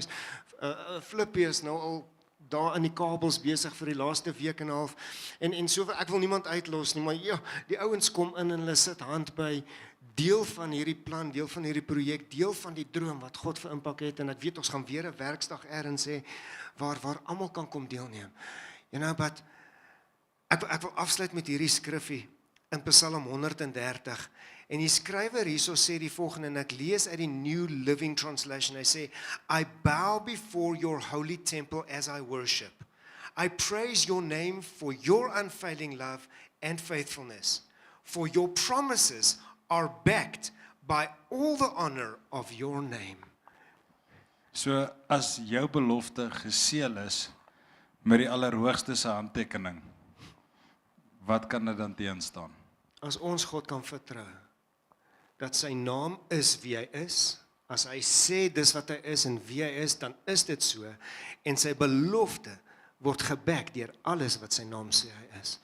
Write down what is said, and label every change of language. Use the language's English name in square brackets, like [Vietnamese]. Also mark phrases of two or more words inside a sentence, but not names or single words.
[Afrikaans] Flippie is nou al daar in die kabels besig vir die laaste week en 'n half. En so ek wil niemand uitlos nie, maar ja, die ouens kom in en hulle sit hand by deel van hierdie plan, deel van hierdie projek, deel van die droom wat God vir Impak het en ek weet ons gaan weer 'n werksdag ergens hê waar almal kan kom deelneem. [English] You know, but [Afrikaans] ek wil afsluit met hierdie skrifgie in Psalm 130. En die skrywer hierso sê die volgende en ek lees uit die New Living Translation. Hy sê, [English] I bow before your holy temple as I worship. I praise your name for your unfailing love and faithfulness. For your promises are backed by all the honor of your name. [Afrikaans] So as jou belofte geseël is met die Allerhoogste se handtekening, wat kan dit dan teenstaan? As ons God kan vertrou, dat sy naam is wie hy is, as hy sê dis wat hy is en wie hy is, dan is dit so, en sy belofte word geback deur alles wat sy naam sê hy is.